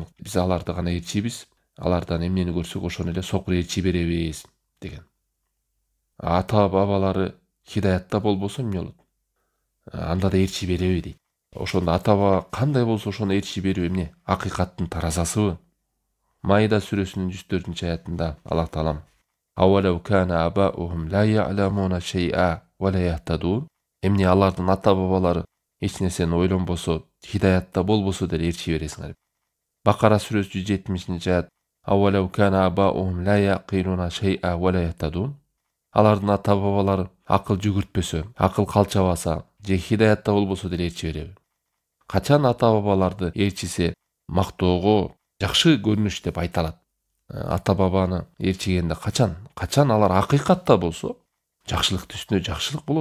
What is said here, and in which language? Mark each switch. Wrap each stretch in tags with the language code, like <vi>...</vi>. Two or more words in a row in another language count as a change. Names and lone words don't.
<ky>Биз аларды гана ээрчийбиз. Алардан эмнени көрсөк ошону эле сокур ээрчи беребиз деген. Ата-бабалары хидаятта болбосо эмне болот? Анда да ээрчи береби дейт. Ошондо ата-баба кандай болсо ошону ээрчи берүү эмне? Акыйкаттын таразасыбы? Майда сүрөсүнүн 104 аятында Аллах таалам:</ky> <ar>"أولو كان آباؤهم لا يعلمون شيئا ولا يهتدون."</ar> <ky>Эмне алардын ата-бабалары эч нерсени ойлонбосо, хидаятта болбосо деле ээрчи бересиңер. Бакара сүрөсү 170 аят:</ky> <ar>"أولو كان آباؤهم لا يعقلون شيئا ولا يهتدون."</ar> <ky>Алардын ата-бабалары акыл жүгүртпөсө, акыл калчабаса, же хидаятта болбосо деле ээрчи береби? Качан ата-бабаларды ээрчисе, мактоого, жакшы көрүнүш деп айталат. Ата-бабаны ээрчигенде качан алар акыйкатта болсо, жакшылык үстүнө жакшылык болот.</ky>